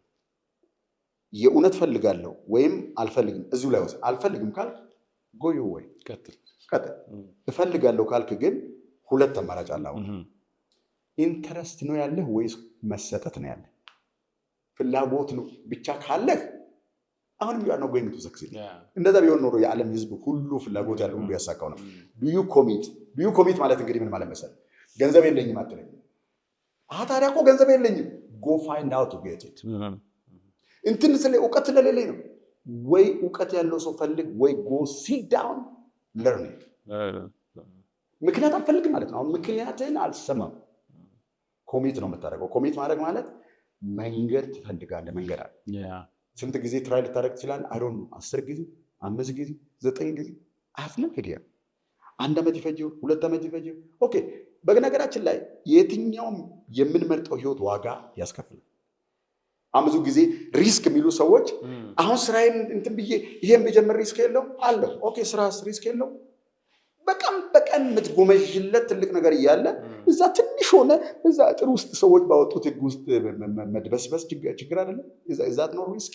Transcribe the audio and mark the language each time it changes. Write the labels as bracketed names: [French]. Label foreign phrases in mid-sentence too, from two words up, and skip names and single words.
[Amharic] የእውነት ፈልጋለሁ ወይም አልፈልግም እዚሁ ላይ ወሰን። አልፈልግም ካልክ ጎዩ ወይ ቀጥል። እፈልጋለሁ ካልክ ግን ሁለት አማራጭ አለ። አሁን ኢንተረስት ነው ያለህ ወይስ መሰጠት ነው ያለህ? ፍላጎት ነው ብቻ ካለህ አሁንም ያ ነው [English] going to succeed። [Amharic] እንደዛ ቢሆን ኖሮ የዓለም ህዝብ ሁሉ ፍላጎት ያለው ሁሉ ያሳካው ነው። [English] do you commit [Amharic] ማለት እንግዲህ ምን ማለት መሰለህ? ገንዘብ የለኝም አትለኝ። ታዲያ እኮ ገንዘብ የለኝም [English] go find out to get it። [Amharic] እንትን ስለ እውቀት ስለሌለኝ ነው ወይ እውቀት ያለው ሰው ፈልግ ወይ [English] go sit down learn it። [Amharic] ምክንያት አልፈልግም ማለት ነው። አሁን ምክንያትን አልሰማም። ኮሚት ነው የምታደርገው። ኮሚት ማድረግ ማለት መንገድ ትፈልጋለህ። መንገድ አለ። ስንት ጊዜ ትራይ ልታደርግ ትችላለህ? [English] I don't know [Amharic] 10 ጊዜ 5 ጊዜ 9 ጊዜ አፍነ ሄዲያ 1 ዓመት ይፈጅው 2 ዓመት ይፈጅው። ኦኬ በነገራችን ላይ የትኛውም የምንመርጠው ህይወት ዋጋ ያስከፍላል። ብዙ ጊዜ ሪስክ የሚሉ ሰዎች አሁን ስራዬን እንትን ብዬ ይሄን በጀመር ሪስክ የለው አለው። ኦኬ ስራስ ሪስክ የለው። በቀን የምትጎመዥለት ትልቅ ነገር እያለ እዛ ትንሽ ሆነ እዛ ጥሩ ውስጥ ሰዎች ባወጡት ህግ ውስጥ መድበስበስ ችግር አይደለም። እዛት ነው ሪስክ።